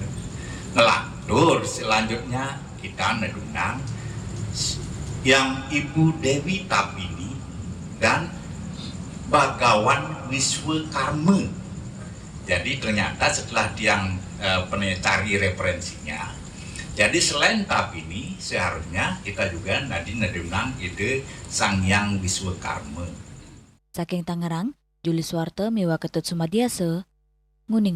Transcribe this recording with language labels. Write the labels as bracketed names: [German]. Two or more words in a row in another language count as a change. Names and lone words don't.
[Indonesian] Ngelantur selanjutnya kita nedunang yang Ibu Dewi Tapini dan Bagawan Wiswakarma. Jadi ternyata setelah dia cari referensinya, jadi selain Tapini seharusnya kita juga nanti nedunang ide Sang Yang Wiswakarma. [Balinese] Saking Tangerang, Juli Suwarte miwa Ketut Sumadiasa, Nguningan.